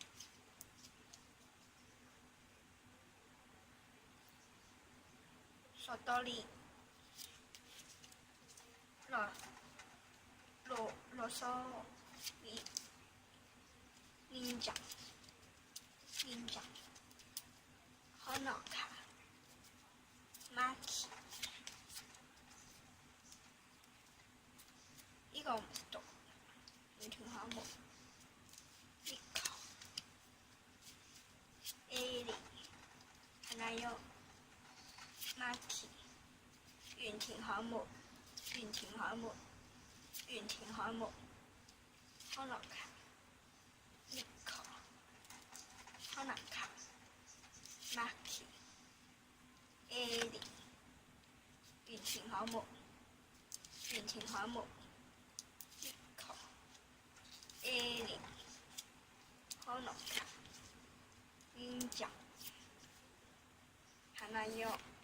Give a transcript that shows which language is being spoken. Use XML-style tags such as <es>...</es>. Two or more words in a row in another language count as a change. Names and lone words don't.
<ja>ソトリ、ロソリ、忍者、ホノカ、マキ。</ja> <yue>呢個唔識讀，完全考目。</yue> <ja>リコ、エリ、花よ、マキ。原田海木，康樂卡，リコ，康樂卡，マキ，エリ，原田海木，エリ、ほのか、忍者、花よ、</ja>